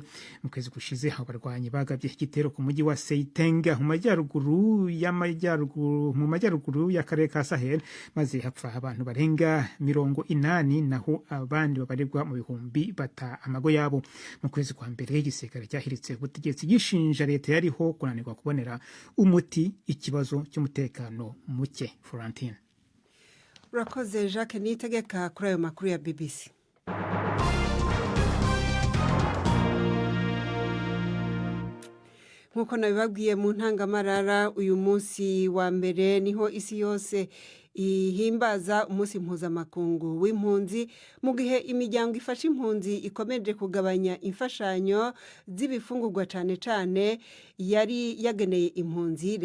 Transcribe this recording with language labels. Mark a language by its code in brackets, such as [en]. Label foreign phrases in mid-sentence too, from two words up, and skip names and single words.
[rw] Mu kwezi gushize abarwanyi bagabye igitero ku mujyi wa Seitenga mu majyaruguru y'akarere ka Sahel, maze hapfa abantu barenga 80, naho abandi babarirwa mu bihumbi bata amago yabo. Mu kwezi kwa mbere igisirikare cyahiritse ubutegetsi gishinja leta yariho kunanirwa kubonera umuti ikibazo cy'umutekano muke. Florentine urakoze Jacques Nitegeka kuri ayo makuru ya BBC. Nkuko nabibabwiye mu ntangamarara, uyu munsi wa mbere niho isi yose ihimbaza umunsi mpuzamakungu w'impunzi, mu gihe imiryango ifasha impunzi ikomeje kugabanya imfashanyo z'ibifungurwa cyane yari yageneye impunzi.